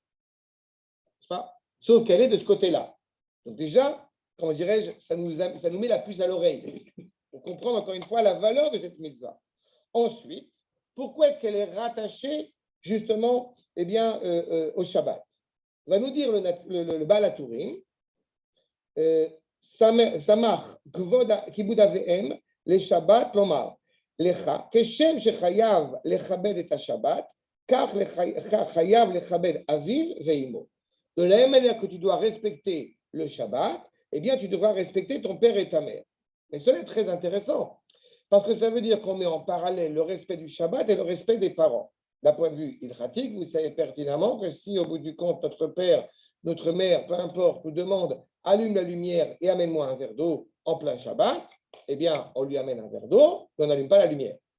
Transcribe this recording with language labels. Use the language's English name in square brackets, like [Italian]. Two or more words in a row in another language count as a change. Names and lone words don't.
[French] Sauf qu'elle est de ce côté-là. Donc déjà, comment dirais-je, ça nous met la puce à l'oreille pour comprendre encore une fois la valeur de cette mitzvah. Ensuite, pourquoi est-ce qu'elle est rattachée justement eh bien, au Shabbat. Va nous dire le Baal HaTurim, [Hebrew] סמך כבוד אב ואם לשבת לומר לך כשם שחייב לכבד את שבת כך חייב לכבד אביו ואמו. [French] De la même manière que tu dois respecter le Shabbat, eh bien, tu devras respecter ton père et ta mère. Mais cela est très intéressant, parce que ça veut dire qu'on met en parallèle le respect du Shabbat et le respect des parents. D'un point de vue ilchatique, vous savez pertinemment que si, au bout du compte, notre père, notre mère, peu importe, nous demande « allume la lumière et amène-moi un verre d'eau en plein Shabbat », eh bien, on lui amène un verre d'eau et on n'allume pas la lumière.